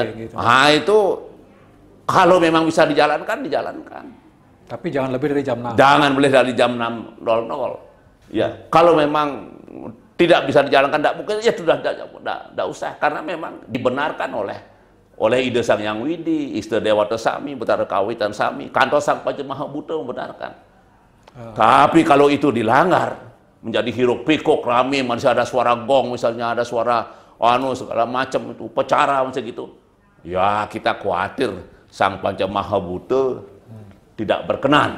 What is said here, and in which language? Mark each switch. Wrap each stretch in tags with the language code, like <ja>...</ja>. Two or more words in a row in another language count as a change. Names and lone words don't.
<id>Nah, itu kalau memang bisa dijalankan, dijalankan. Tapi jangan lebih dari jam 6. Jangan boleh dari jam 6.00. Ya, kalau memang tidak bisa dijalankan, tidak mungkin, ya sudah tidak usah. Karena memang dibenarkan oleh Ida Sang Yang Widi, Ista Dewata Sami, Betara Kawitan Sami, Kanto Sang Pajamaha Buddha membenarkan. Tapi kalau itu dilanggar, menjadi hiruk pikuk rame, masih ada suara gong, misalnya ada suara segala macam itu, pecara macam gitu. Ya, kita khawatir Sang Pajamaha Buddha tidak berkenan.</id>